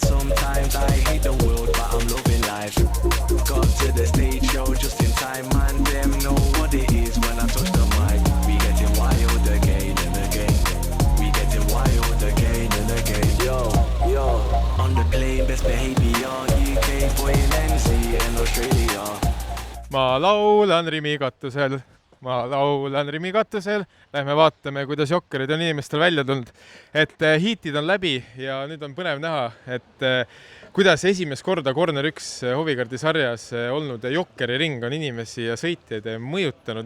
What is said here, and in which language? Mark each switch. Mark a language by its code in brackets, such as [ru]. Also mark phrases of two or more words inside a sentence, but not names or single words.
[en] Sometimes I hate the world, but I'm loving life. Got to the stage show just in time. Man, them know what it is when I touch the mic. We getting wild again and again. We getting wild again and again. Yo, on the plane, best behavior. UK boy in MC and Australia. [et] Ma laulan Rimi katusel. Lähme vaatame, kuidas Jokkerid on inimestel välja tulnud. Et hiitid on läbi ja nüüd on põnev näha, et kuidas esimest korda Corner 1 Hovikardi sarjas olnud Jokkeri ring on inimesi ja sõitjaid mõjutanud.